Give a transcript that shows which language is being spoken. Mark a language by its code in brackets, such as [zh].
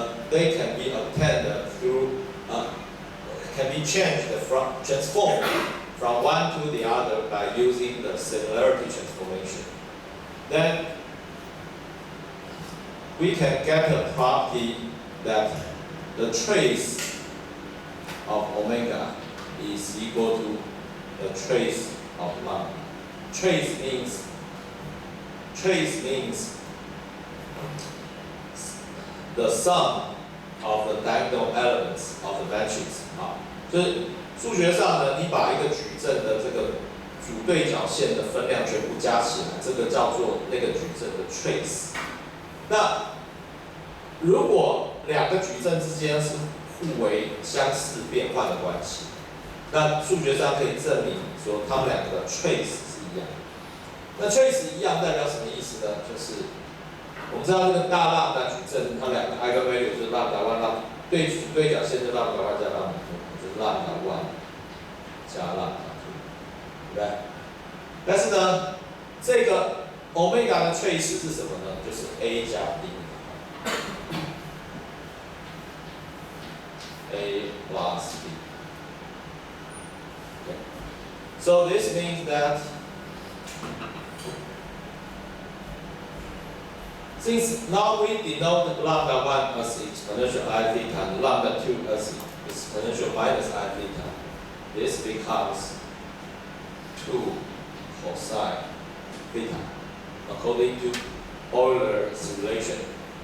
[en] They can be obtained through, can be transformed from one to the other by using the similarity transformation. Then we can get a property that the trace of omega is equal to the trace of lambda. Trace means the sum of the diagonal elements of the matrix [zh] 啊，就是数学上呢，你把一个矩阵的这个主对角线的分量全部加起来，这个叫做那个矩阵的 trace。那如果两个矩阵之间是互为相似变换的关系，那数学上可以证明说它们两个的 trace 是一样的。那 trace 一样代表什么意思呢？就是我们知道这个大浪的矩阵，它两个 eigenvalue 就是 lambda 1对角线是 lambda 1加 lambda 2，就是 lambda 1加 lambda 2，对不对？但是呢，这个 omega 的 trace 是什么呢？就是 a 加 b。 [en] A plus B. Okay. So this means that since now we denote lambda 1 as exponential I theta and lambda 2 as exponential minus I theta, this becomes 2 cosine theta according to Euler's relation.